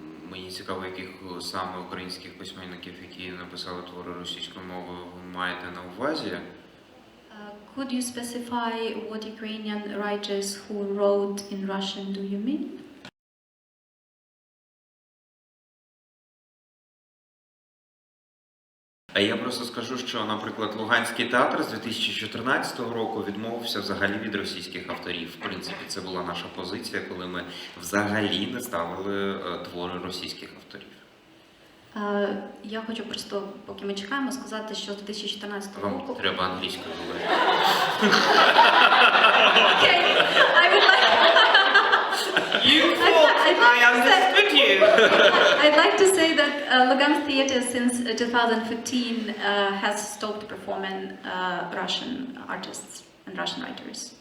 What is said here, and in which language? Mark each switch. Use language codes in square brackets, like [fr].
[uk] Мені цікаво, яких саме українських письменників, які написали твори російською мовою, ви маєте на увазі? [en] Could you specify what Ukrainian writers who wrote in Russian do you mean? [uk] А я просто скажу, що, наприклад, Луганський театр з 2014 року відмовився взагалі від російських авторів. В принципі, це була наша позиція, коли ми взагалі не ставили твори російських авторів. Я хочу просто, поки ми чекаємо, сказати, що з 2014 року... Вам треба англійською говорити. [en] Okay, I would like... You thought I understood you. I'd like to say that Lugan Theatre since 2015 has stopped performing Russian artists and Russian writers.